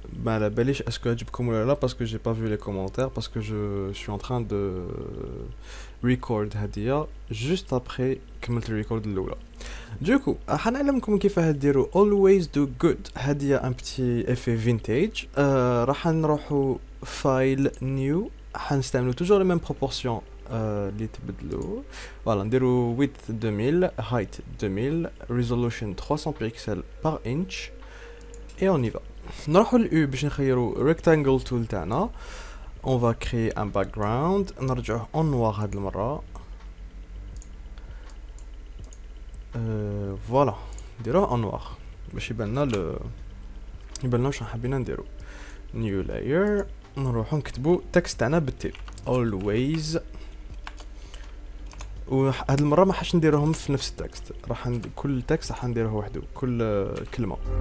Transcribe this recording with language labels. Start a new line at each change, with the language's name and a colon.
French: Ben la belle est-ce que comme là parce que j'ai pas vu les commentaires parce que je suis en train de record
Arabic: هادية
French: juste après
Arabic: كملت record الاولى.
French: Du coup,
Arabic: حنعلمكم كيف ديروا
English: always do good.
Arabic: هادية
French: un petit effet vintage.
Arabic: راح نروحوا file new. حنستعملوا
French: toujours les mêmes proportions
Arabic: اللي تبدلوا.
French: Voilà,
Arabic: نديرو
French: width 2000, height 2000, resolution 300 pixels par inch et on y va.
Arabic: نروحو للU باش نخيرو rectangle tool تاعنا.
French: On va créer un background,
Arabic: نرجعوه
French: en noir
Arabic: هاد المرة. Voilà, نديروه
French: en noir
Arabic: باش يبانلنا واش حابين نديرو.
English: New layer,
Arabic: نروحو نكتبو text تاعنا بالتي always. وهاد المرة ما حاش نديروهم في نفس التكست، كل تكست راح نديروه وحده، كل كلمة.